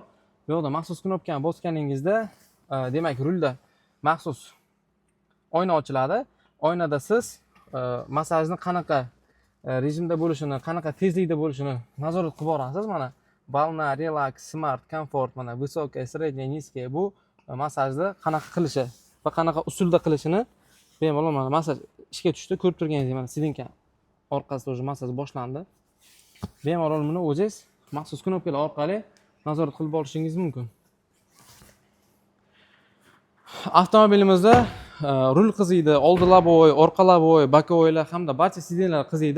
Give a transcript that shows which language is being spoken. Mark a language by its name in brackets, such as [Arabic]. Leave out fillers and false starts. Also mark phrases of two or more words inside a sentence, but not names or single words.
[Uzbek] Bu yerda maxsus knopkani bosganingizda, demak, rulda maxsus oyna ochiladi. Oynada siz massajni qanaqa rejimda bo'lishini, qanaqa tezlikda bo'lishini nazorat qilib borasiz. Mana balna, relax, smart, komfort, mana [Russian] высокая, средняя, низкая [Uzbek] bu massajni qanaqa qilishi va qanaqa usulda qilishini bemalol mana massaj ishga tushdi. Ko'rib turganingizdek, mana sidinka orqasida o'zi massaj boshlandi. Bemalol buni o'zingiz maxsus knopkalar orqali nazorat qilib olishingiz mumkin. Avtomobilimizda rul qiziydi, oldi labovoy, orqa labovoy, bokovoylar hamda barcha sidinlar qiziydi.